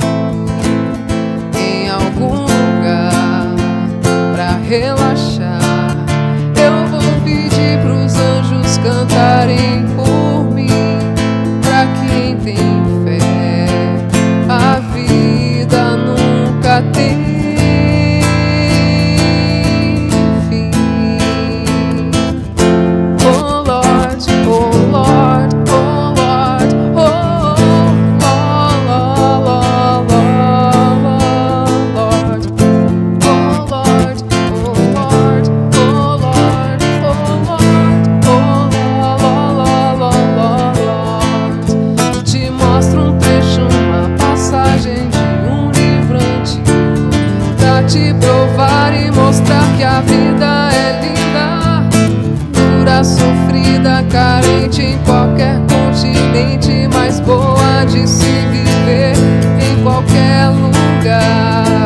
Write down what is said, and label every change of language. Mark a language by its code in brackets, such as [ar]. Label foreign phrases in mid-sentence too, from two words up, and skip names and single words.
[pt] Em algum lugar pra relaxar, eu vou pedir pros anjos cantarem por mim. Pra quem tem fé, a vida nunca tem fim. [en] Oh Lord, oh Lord, oh Lord, oh Lord, Lord, oh Lord, oh Lord, oh Lord, oh Lord, Lord. [pt] Te mostro um trecho, uma passagem de um livro antigo, pra te provar e mostrar que a vida é linda, dura, sofrida, carente em qualquer continente, mas boa de se viver em qualquer lugar.